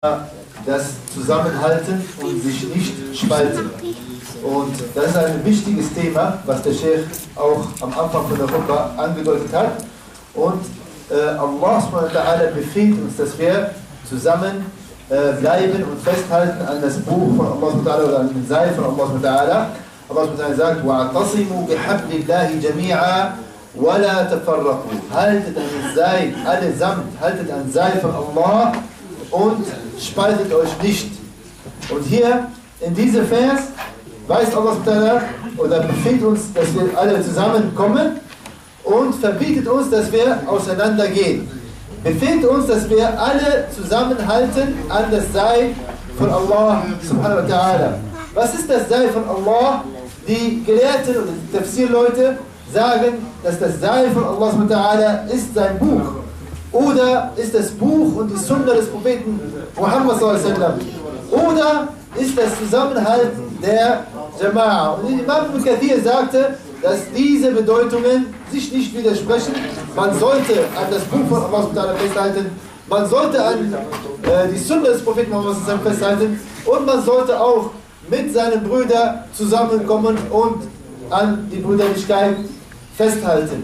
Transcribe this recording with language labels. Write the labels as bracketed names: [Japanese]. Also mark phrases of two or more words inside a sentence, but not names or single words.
[German] das Zusammenhalten und sich nicht spalten. Und das ist ein wichtiges Thema, was der Sheikh auch am Anfang von der Khutbah angedeutet hat. Und [Arabic] الله سبحانه وتعالى [German] befiehlt uns, dass wir zusammen bleiben und festhalten an das Buch von [Arabic] الله سبحانه وتعالى [German] oder an den Seil von [Arabic] الله سبحانه وتعالى. الله سبحانه وتعالى [German] sagt, [Arabic] وَاعْتَصِمُوا بِحَبْلِ اللَّهِ جَمِيعًا وَلَا تَفَرَّقُوا. [German] Haltet an das Seil, allesamt, haltet an Seil von Allah und spaltet euch nicht. Und hier in diesem Vers weist [Arabic] الله سبحانه وتعالى [German] oder befiehlt uns, dass wir alle zusammenkommen und verbietet uns, dass wir auseinandergehen. Befiehlt uns, dass wir alle zusammenhalten an das Seil von [Arabic] الله سبحانه وتعالى. [German] Was ist das Seil von Allah? Die Gelehrten und die Tafsir-Leute sagen, dass das Seil von [Arabic] الله سبحانه وتعالى [German] ist sein Buch. Oder ist das Buch und die Sunna des Propheten Muhammad [Arabic] صلى الله عليه وسلم. [German] Oder ist das Zusammenhalten der Jama'a. Und Imam Ibn Kathir sagte, dass diese Bedeutungen sich nicht widersprechen. Man sollte an das Buch von Allah festhalten, man sollte an die Sunna des Propheten Muhammad festhalten und man sollte auch mit seinen Brüdern zusammenkommen und an die Brüderlichkeit festhalten.